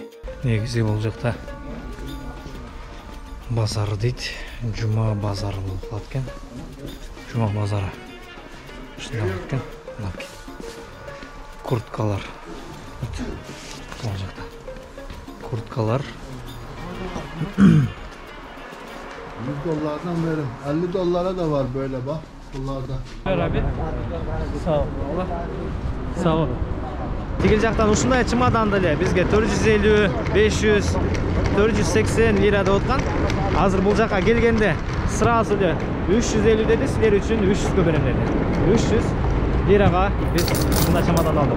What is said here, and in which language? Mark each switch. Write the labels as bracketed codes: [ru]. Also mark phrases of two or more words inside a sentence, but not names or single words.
[ky] Негизи бул жакта базар дейт, жума базары болуп калат экен. Жума базары. Ушундай болот экен. Мынакей. Курткалар. Бул жакта. Курткалар. [tr] $100'dan verin. $50 da var böyle bak. Bunlarda. Abi. Sağ ol. Sağ ol. [ky] Тигил жактан ушундай чемодан деле бизге 450, 500, 480 лира деп аткан. Азыр бул жакка келгенде сразу эле 350 деди, силер үчүн 300 берем деди. 300 лирага биз ушундай чемодан алдык.